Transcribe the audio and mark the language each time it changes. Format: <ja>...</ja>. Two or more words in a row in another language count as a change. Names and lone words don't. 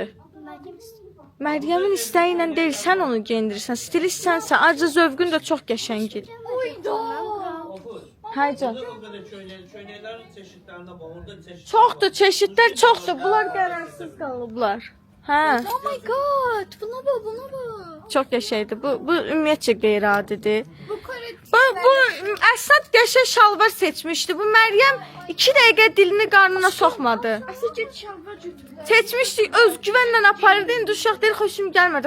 <az>Məryəmin istəyi ilə deyil, sən onu geyindirirsən. Stilist sənsən, ayrıca zövqün də çox qəşəngdir. Haycan. O qədər köynəklərin çeşidlərinə bax, orada çeşid. Çoxdur, çeşidlər çoxdur. Bunlar qərarsiz qalıblar. Hə,</az> <en>Oh my god.</en> <az>Buna bax. çox qəşəngdir. Bu ümumiyyətcə qeyri-adidir. Bu Kore. Bu Əsad qəşəng şalvar seçmişdi. Bu Məryəm 2 dəqiqə dilini qarnına soxmadı. Əsas get şalvar götür. Seçmişdik, özgüvənlə aparırdı. İndi uşaq deyir, xoşum gəlmədi.</az>